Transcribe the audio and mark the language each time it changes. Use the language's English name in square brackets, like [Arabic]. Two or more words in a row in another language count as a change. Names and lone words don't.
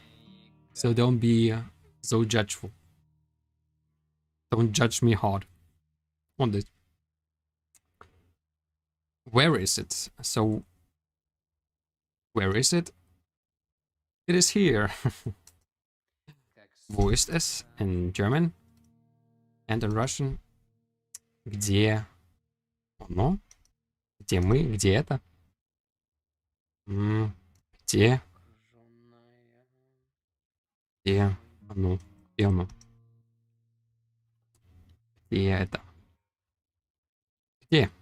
[English] So don't be so judgeful. Don't judge me hard on this. Where is it? So, where is it? It is here. [German] Wo ist es? [English] In German and in Russian. [Russian] Где Оно? Где мы? Где это? Где? Где оно? Где оно? Где это? Где?